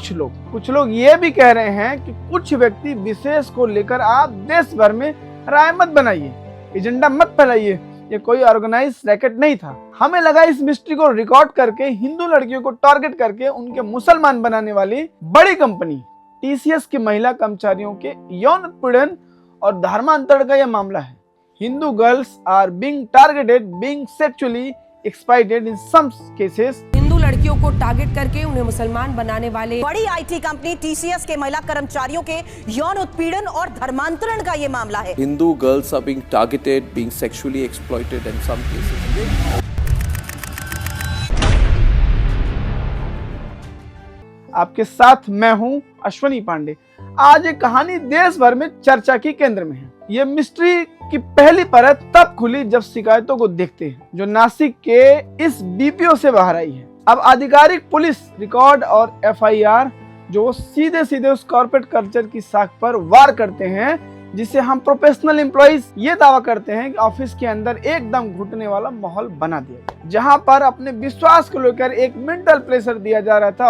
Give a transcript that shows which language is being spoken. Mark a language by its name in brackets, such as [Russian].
[Hindi] कुछ लोग ये भी कह रहे हैं कि कुछ व्यक्ति विशेष को लेकर आप देश भर में राय मत बनाइए, एजेंडा मत फैलाइए, ये कोई ऑर्गेनाइज रैकेट नहीं था। हमें लगा इस मिस्ट्री को रिकॉर्ड करके हिंदू लड़कियों को टारगेट करके उनके मुसलमान बनाने वाली बड़ी कंपनी टीसीएस की महिला कर्मचारियों के यौन उत्पीड़न और धर्मांतरण का यह मामला है। [English] Hindu girls are being targeted, being sexually exploited in some cases. [Hindi] Hindu लड़कियों को टारगेट करके उन्हें मुसलमान बनाने वाले बड़ी आईटी कंपनी टीसीएस के महिला कर्मचारियों के यौन उत्पीड़न और धर्मांतरण का ये मामला है। [English] Hindu girls are being targeted, being sexually exploited and some cases raped. [Hindi] आपके साथ मैं हूं अश्वनी पांडे। आज एक कहानी देश भर में चर्चा के केंद्र में है। ये मिस्ट्री की पहली परत तब खुली जब शिकायतों को देखते हैं जो नासिक के इस बीपीओ से बाहर आई है। अब आधिकारिक पुलिस रिकॉर्ड और एफआईआर जो सीधे सीधे उस कॉर्पोरेट कल्चर की साख पर वार करते हैं, जिसे हम प्रोफेशनल एम्प्लॉइज ये दावा करते हैं कि ऑफिस के अंदर एकदम घुटने वाला माहौल बना दिया, जहां पर अपने विश्वास को लेकर एक मेंटल प्रेशर दिया जा रहा था।